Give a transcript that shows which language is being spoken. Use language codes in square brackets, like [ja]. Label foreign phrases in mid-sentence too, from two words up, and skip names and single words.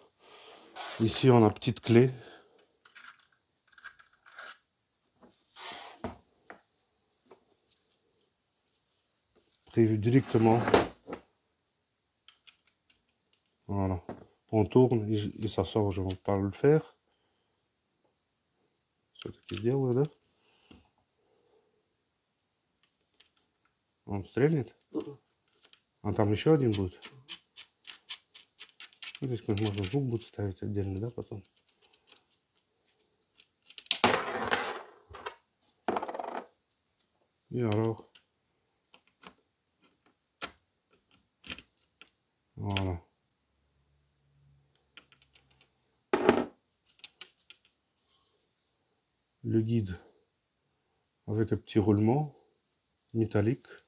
[fr] Ici, on a petite clé. Prévu directement. Voilà. On tourne et ça sort, je ne vais pas le faire. [ru] Что таки делаю, да? Он стрельнет? А там еще один будет? Ну, здесь можно звук будет ставить отдельно, да, потом? И alors. [fr] Voilà. Le guide avec un petit roulement métallique.